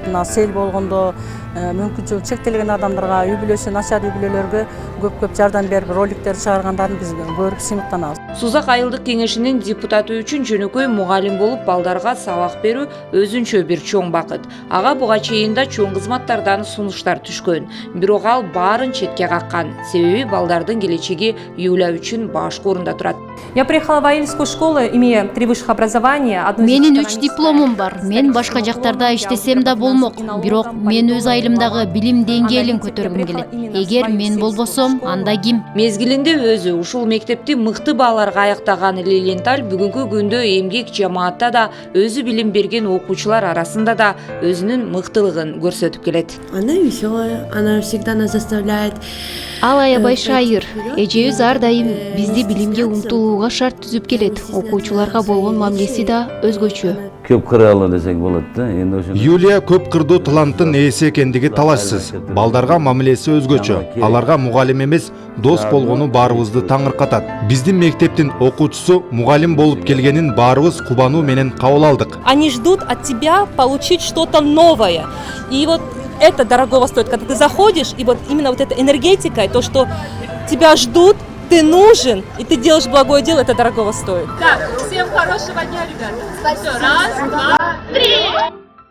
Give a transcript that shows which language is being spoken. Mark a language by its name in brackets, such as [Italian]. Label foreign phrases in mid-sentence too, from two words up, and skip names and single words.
[Kyrgyz] Мына сел болгондо мүмкүнчүлүгү чектелген адамдарга, үй бүлөсү начар үй бүлөлөргө көп жардам берип, роликтер чыгаргандарын биз көрүп сыймыктанабыз. Сузак айылдык кеңешинин депутаты үчүн жөнөкөй мугалим болуп балдарга сабак берүү өзүнчө бир чоң бакыт. Ага буга чейин да чоң кызматтардан сунуштар түшкөн. Бирок ал баарын четке каккан. Себеби балдардын келечеги Юля үчүн башкы орунда турат. [Russian] Я приехала в Аильскую школу, имея 3 высших образования. [Kyrgyz] Менин 3 дипломум бар. Мен башка жактарда иштесем да болмок. Бирок мен өз айылымдагы билим деңгээлин көтөргүм келет. Эгер мен болбосом, анда ким? Мезгилинде өзү ушул мектепти мыкты бааларга аяктаган Лилиенталь бүгүнкү күндө эмгек жамаатта да өзү билим берген окуучулар арасында да өзүнүн мыктылыгын көрсөтүп келет. [Russian] Она веселая, она всегда нас заставляет. [Kyrgyz] Ал аябай шайыр. Эжебиз ар дайым бизди билимге умтулууга шарт түзүп келет. Окуучуларга болгон мамилеси да өзгөчө. Көп кыралы десек болот да. Юлия көп кырдуу таланттын ээси экендиги талашсыз. Балдарга мамилеси өзгөчө. Аларга мугалим эмес, дос болгону баарыбызды таңыркатат. Биздин мектептин окуучусу мугалим болуп келгенин баарыбыз кубануу менен кабыл алдык. [Russian] Они ждут от тебя получить что-то новое. И вот это дорогого стоит, когда ты заходишь, и вот именно вот эта энергетика, и то, что тебя ждут, ты нужен, и ты делаешь благое дело, это дорогого стоит. Так, всем хорошего дня, ребята. Спасибо. Раз, два, три.